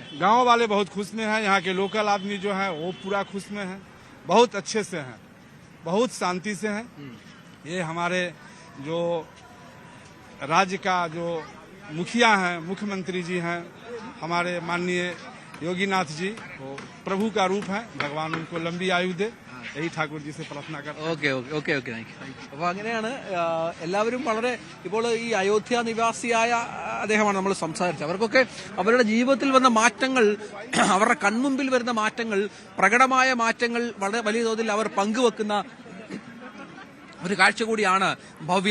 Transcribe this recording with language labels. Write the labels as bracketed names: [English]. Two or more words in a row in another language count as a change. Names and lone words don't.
[Hindi] गांव वाले बहुत खुश में हैं, यहाँ के लोकल आदमी जो हैं वो पूरा खुश में हैं, बहुत अच्छे से हैं, बहुत शांति से हैं। ये हमारे जो राज्य का जो मुखिया हैं, मुख्यमंत्री जी हैं, हमारे माननीय योगीनाथ जी, वो प्रभु का रूप है, भगवान उनको लंबी आयु दे, यही ठाकुर जी से प्रार्थना करते हैं। [English] okay okay okay okay [Malayalam] അപ്പൊ അങ്ങനെയാണ് എല്ലാവരും വളരെ ഇപ്പോൾ ഈ അയോധ്യ നിവാസിയായ അദ്ദേഹമാണ് നമ്മൾ സംസാരിച്ചത്. അവർക്കൊക്കെ അവരുടെ ജീവിതത്തിൽ വന്ന മാറ്റങ്ങൾ, അവരുടെ കൺമുമ്പിൽ വരുന്ന മാറ്റങ്ങൾ, പ്രകടമായ മാറ്റങ്ങൾ വളരെ വലിയ തോതിൽ അവർ പങ്കുവെക്കുന്ന ഒരു കാഴ്ച കൂടിയാണ് ഭവ്യ